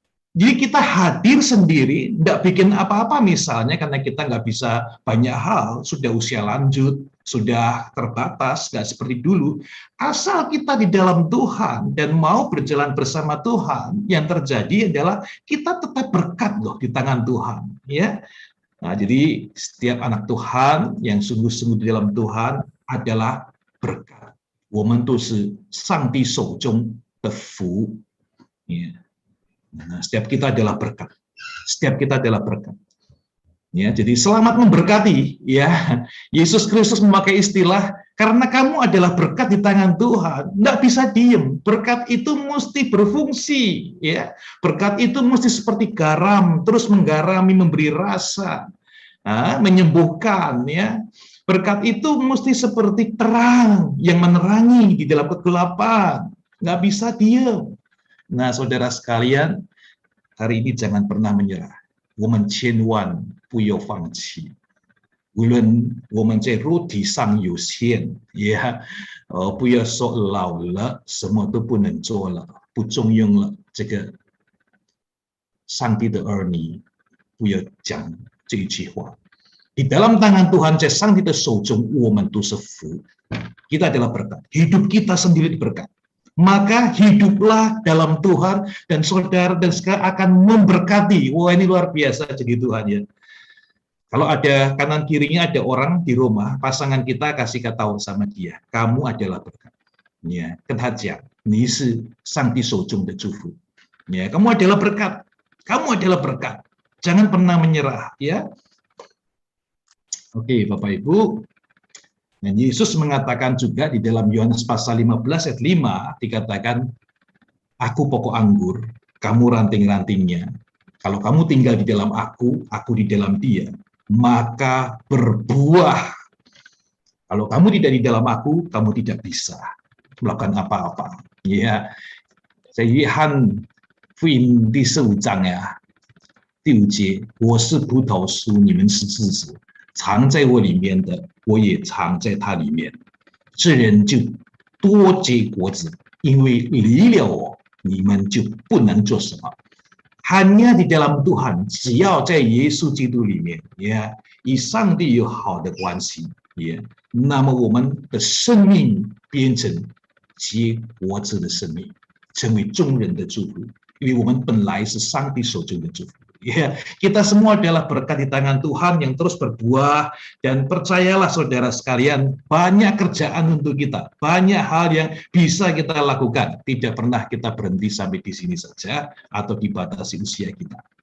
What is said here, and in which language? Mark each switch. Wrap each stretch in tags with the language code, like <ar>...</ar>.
<id>Jadi kita hadir sendiri, tidak bikin apa-apa misalnya karena kita nggak bisa banyak hal, sudah usia lanjut, sudah terbatas, nggak seperti dulu. Asal kita di dalam Tuhan dan mau berjalan bersama Tuhan, yang terjadi adalah kita tetap berkat loh di tangan Tuhan. Ya. Nah, jadi setiap anak Tuhan yang sungguh-sungguh di dalam Tuhan adalah berkat.</id> <zh>我们都是上帝手中的福。</zh> <id>Ya. Nah, setiap kita adalah berkat. Setiap kita adalah berkat. Ya, jadi selamat memberkati, ya. Yesus Kristus memakai istilah karena kamu adalah berkat di tangan Tuhan, nggak bisa diem. Berkat itu mesti berfungsi, ya. Berkat itu mesti seperti garam, terus menggarami, memberi rasa, menyembuhkan, ya. Berkat itu mesti seperti terang yang menerangi di dalam kegelapan, nggak bisa diem. Nah, saudara sekalian, hari ini jangan pernah menyerah.</id> <zh>我们千万不要放弃，无论我们在肉体上有限，不要说老了什么都不能做了，不重用了。这个上帝的儿女不要讲这一句话。</zh> <id>Di dalam tangan Tuhan,</id> <zh>在上帝的手中，我们都是福。</zh> <id>Kita adalah berkat. Hidup kita sendiri berkat. Maka hiduplah dalam Tuhan, dan saudara dan saudara akan memberkati. Wah, ini luar biasa jadi Tuhan, ya. Kalau ada kanan kirinya ada orang di rumah, pasangan kita kasih tahu sama dia, kamu adalah berkat.</id> <zh>Ya, 跟他讲，你是上帝手中的祝福。</zh> <id>Ya, kamu adalah berkat. Kamu adalah berkat. Jangan pernah menyerah, ya. Oke, Bapak Ibu. Dan Yesus mengatakan juga di dalam Yohanes pasal 15 ayat 5 dikatakan, aku pokok anggur, kamu ranting-rantingnya. Kalau kamu tinggal di dalam aku di dalam dia, maka berbuah. Kalau kamu tidak di dalam aku, kamu tidak bisa melakukan apa-apa.</id> <zh>Ya, 在约翰福音第15章呀，第5节，我是葡萄树，你们是枝子。藏在我里面的，我也藏在他里面。这人就多结果子，因为离了我，你们就不能做什么。</zh> <id>Hanya di dalam Tuhan，</id> <zh>只要在耶稣基督里面，呀，与上帝有好的关系，呀，那么我们的生命变成结果子的生命，成为众人的祝福，因为我们本来是上帝手中的祝福。</zh> <id>Ya, kita semua adalah berkat di tangan Tuhan yang terus berbuah, dan percayalah saudara sekalian, banyak kerjaan untuk kita, banyak hal yang bisa kita lakukan, tidak pernah kita berhenti sampai di sini saja atau dibatasi usia kita.</id>